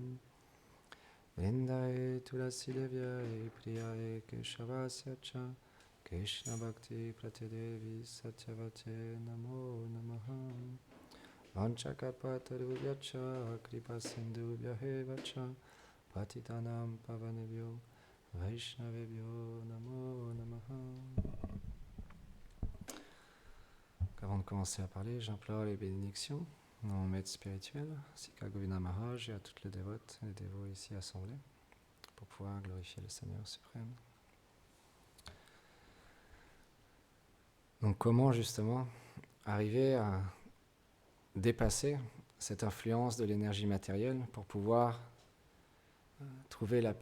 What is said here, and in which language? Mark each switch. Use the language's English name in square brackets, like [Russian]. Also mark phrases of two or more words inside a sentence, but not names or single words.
[Sanskrit] वृन्दायै तुलसी देव्यै प्रियायै केशवस्य च कृष्ण भक्ति प्रदेवि सत्यवत्यै नमो नमः. वाञ्छाकल्पतरुभ्यश्च कृपा सिन्धुभ्य एव च पतितानां पावनेभ्यो वैष्णवेभ्यो नमो नमः. [French] Avant de commencer à parler, j'implore les bénédictions de mon maître spirituel, Sika Govinda Maharaj, et à toutes les dévotes et les dévots ici assemblés, pour pouvoir glorifier le Seigneur suprême. Donc comment justement arriver à dépasser cette influence de l'énergie matérielle pour pouvoir trouver la paix intérieure?